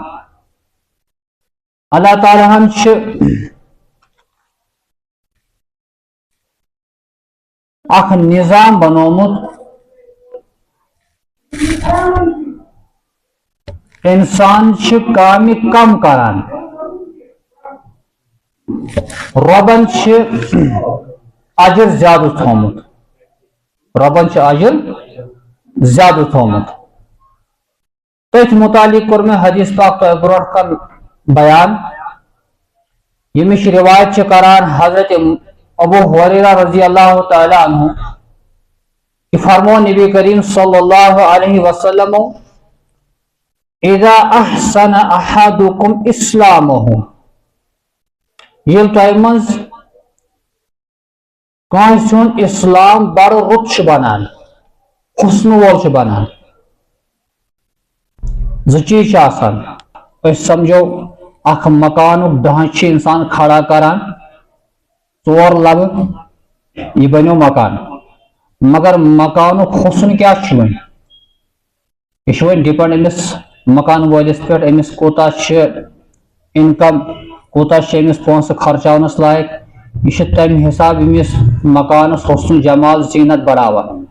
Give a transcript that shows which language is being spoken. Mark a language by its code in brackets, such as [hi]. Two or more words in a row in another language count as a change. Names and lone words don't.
[ks] اللہ تعالیٰ ہن چھِ اکھ نظام بنومُت انسان چھِ کامہِ کم کران رۄبن چھِ اجر زیادٕ تھومُت رۄبن چھِ اجر زیادٕ تھومُت تٔتھۍ متعلق کوٚر مےٚ حدیث پاک تۄہہِ برونٛٹھ کن بیان ییٚمِچ روایت چھِ کران حضرت ابو ہریرہ [ar] رضی اللہ تعالیٰ عنہ [ks] کہ فرمو نبی کریم [ar] صلی اللہ علیہ وسلم اذا احسن احدکم اسلامہ [ks] ییٚلہِ تۄہہِ منٛز کٲنٛسہِ ہُنٛد اسلام بڑٕ رُت چھُ بنان حُسنہٕ وول چھُ بنان زٕ چیٖز چھِ آسان أسۍ سمجھو اکھ مکانُک ڈھانچہٕ چھُ انسان کھڑا کران ژور لبہٕ یہِ بنیو مکان مگر مکانُک حُسن کیاہ چھُ وۄنۍ یہِ چھُ وۄنۍ ڈِپینڈ أمِس مکان وٲلِس پٮ۪ٹھ أمِس کوٗتاہ چھِ اِنکم کوٗتاہ چھِ أمِس پونٛسہٕ خرچاونس لایق یہِ چھُ تمہِ حساب أمِس مکانس حُسن جمال زیٖنت بڑاوان